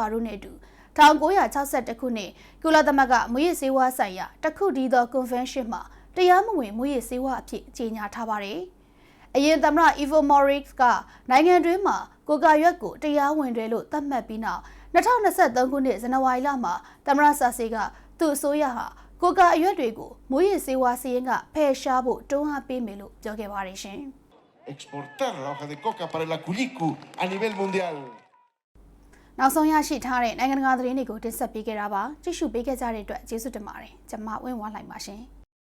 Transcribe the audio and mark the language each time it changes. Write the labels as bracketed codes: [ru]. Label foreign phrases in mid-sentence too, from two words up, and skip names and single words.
[my] တို့နဲ့အတူ1962ခုနှစ်ကုလသမဂ္ဂမွေးရဆေးဝါးဆိုင်ရာတခုတည်းသော convention မှာတရားမဝင်မွေးရဆေးဝါးအဖြစ်ကြေညာထားပါတယ်။အရင်သမ္မတ Evo Morales ကနိုင်ငံတွင်းမှာကိုကာရွက်ကိုတရားဝင်တယ်လို့သတ်မှတ်ပြီးနောက်2023ခုနှစ်ဇန်နဝါရီလမှာသမ္မတဆာဆေကသူ့အစိုးရဟာကိုကာအရွက်တွေကိုမွေးရဆေးဝါးစီးရင်ကဖယ်ရှားဖို့တွန်းအားပေးမယ်လို့ပြောခဲ့ပါတယ်ရှင်။ [es] exportar la hoja de coca para el aculicu a nivel mundial [my] နောက်ဆုံးရရှိထားတဲ့နိုင်ငံတကာသတင်းတွေကိုတင်ဆက်ပေးခဲ့တာပါကြည့်ရှုပေးခဲ့ကြတဲ့အတွက်ကျေးဇူးတင်ပါတယ်ကျွန်မဝင်းဝါလိုက်ပါရှင်။